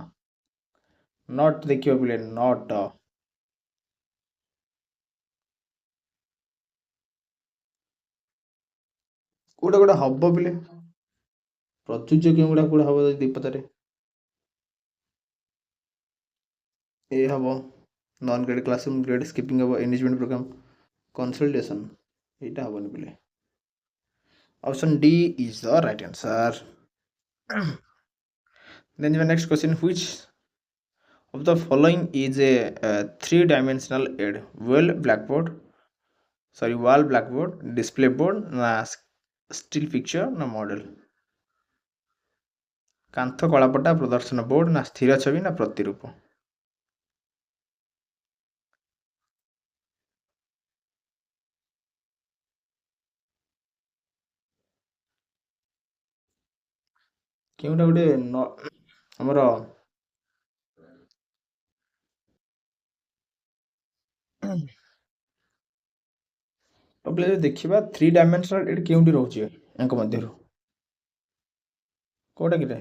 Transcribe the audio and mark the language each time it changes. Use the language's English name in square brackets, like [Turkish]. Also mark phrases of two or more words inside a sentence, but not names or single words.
[Odia] ନଟ୍ ଦେଖିବ ପିଲେ, ନଟ୍। କୋଉଟା କୋଉଟା ହବ ପିଲେ? ପ୍ରଯୁଜ୍ୟ କେଉଁଗୁଡ଼ା କୋଉଟା ହବ ଯଦି ପଚାରେ? ଏ ହବ, [English] non grade classroom, grade skipping ହବ, enrichment program, consultation [Odia] ଏଇଟା ହବନି ବୋଲି। [English] option D is the right answer. দেন the next question, which of the following is a three-dimensional aid? Wall blackboard, display board, না still picture না model? [Odia] କାନ୍ଥ କଳାପଟା ପ୍ରଦର୍ଶନ ବୋର୍ଡ ନା ସ୍ଥିର ଛବି ନା ପ୍ରତିରୂପ? କେଉଁଟା ଗୋଟେ ଆମର ଯଦି ଦେଖିବା 3 ଡାଇମେନ୍ସନାଲ ଏଠି କେଉଁଠି ରହୁଛି ୟାଙ୍କ ମଧ୍ୟରୁ କୋଉଟା କିରେ?